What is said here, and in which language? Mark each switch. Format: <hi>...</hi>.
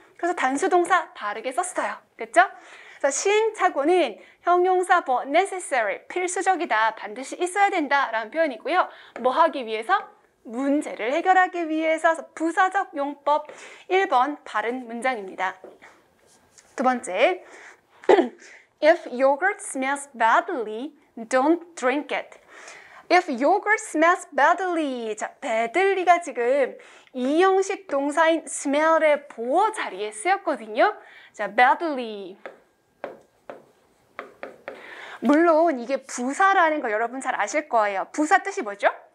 <ko>그래서 단수 동사 바르게 썼어요. 됐죠? 그래서 시행착오는 형용사 but necessary, 필수적이다, 반드시 있어야 된다라는 표현이고요. 뭐 하기 위해서? 문제를 해결하기 위해서 부사적 용법 1번 바른 문장입니다. 두 번째,</ko> <en>if yogurt smells badly, don't drink it. If yogurt smells badly.</en> <ko>자, badly가 지금 이형식 동사인 smell의 보어 자리에 쓰였거든요. 자, badly. 물론 이게 부사라는 거 여러분 잘 아실 거예요. 부사 뜻이 뭐죠?</ko>